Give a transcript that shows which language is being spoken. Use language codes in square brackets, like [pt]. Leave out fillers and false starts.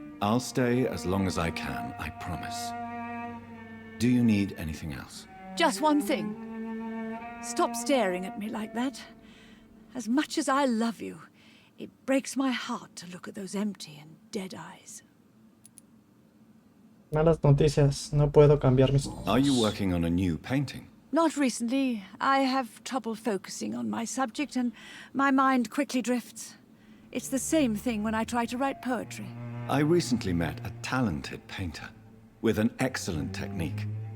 [en] I'll stay as long as I can, I promise. Do you need anything else? Just one thing. Stop staring at me like that. As much as I love you, it breaks my heart to look at those empty and dead eyes. [es] Malas noticias, no puedo cambiar mis ojos. [en] Are you working on a new painting? Not recently. I have trouble focusing on my subject and my mind quickly drifts. It's the same thing when I try to write poetry. I recently met a talented painter with an excellent technique.